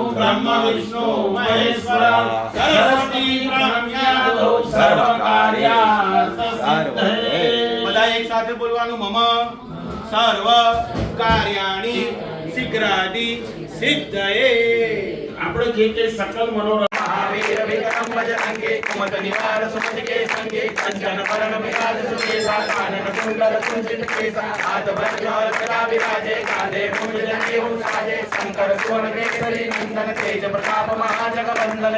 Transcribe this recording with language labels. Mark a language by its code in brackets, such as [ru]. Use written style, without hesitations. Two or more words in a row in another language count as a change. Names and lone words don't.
[sa] ब्रह्म विष्णु महेश्वर सरस्वती ब्रह्मज्ञानो सर्व कार्यार्थ सिद्धये। [gu] બધા એક સાથે બોલવાનું [sa] मम सर्व कार्याणि शीघ्रादि सिद्धये। [gu] આપણે જે કે [awa] सकल मनोरथ महावीर विक्रम बजरंगी कुमत निवार सुमति के संगे कंचन वरण विराज सुकेसा कानन कुंडल कुंचित केसा हाथ वज्र और गदा विराजे कांधे मुंज जनेऊ साजे शंकर सुवन केसरी नंदन तेज प्रताप महाजगवंदन